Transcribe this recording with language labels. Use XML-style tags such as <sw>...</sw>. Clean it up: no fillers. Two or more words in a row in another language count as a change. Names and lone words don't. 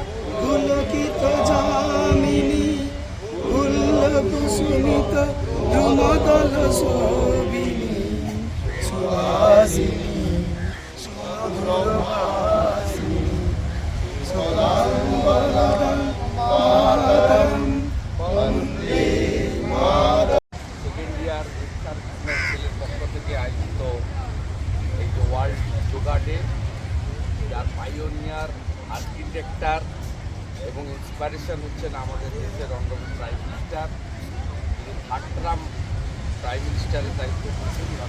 <sa>पुलकितयामिनी फुल्लकुसुमित द्रुमदलशोभिनी सुहासिनी सुमधुरभाषिणी सदाम्बरं मातरं वन्दे मातरं।</sa> <en>second year cell</en> <bn>পক্ষ থেকে আয়োজিত এই যে ওয়ার্ল্ড যোগা ডে, যার</bn> <en>pioneer architect</en> <bn>এবং ইন্সপিরেশন হচ্ছেন আমাদের দেশের অন্যতম</bn> <en>prime minister,</en> <bn>যিনি</bn> <en>third term prime minister</en> <bn>দায়িত্ব করছেন।</bn>